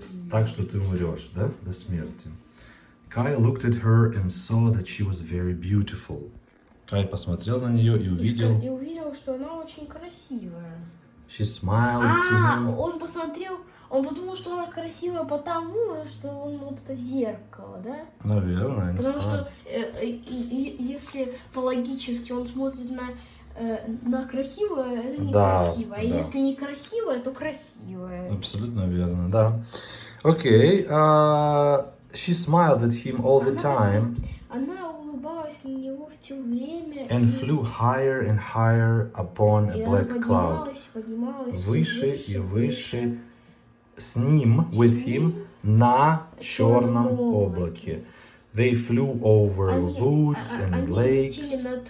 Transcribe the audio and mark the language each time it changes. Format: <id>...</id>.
<ru>так, что ты умрешь, да, до смерти.</ru> <en>Kai looked at her and saw that she was very beautiful.</en> <ru>Кай посмотрел на нее и увидел, что она очень красивая.</ru> <en>She smiled to him.</en> <ru>Он подумал, что она красивая потому, что он вот это зеркало, да? Наверное, не потому знаю. Что если по-логически он смотрит на красивое, это некрасиво. А если некрасивое, то красивое. Абсолютно верно, да. Окей.</ru> <en>She smiled at him all the time.</en> <ru>Она улыбалась на него все время.</ru> <en>And flew higher and higher upon a black cloud.</en> <ru>Выше и выше с ним,</ru> <en>with him,</en> <ru>на черном облаке.</ru> <en>They flew over woods and lakes.</en>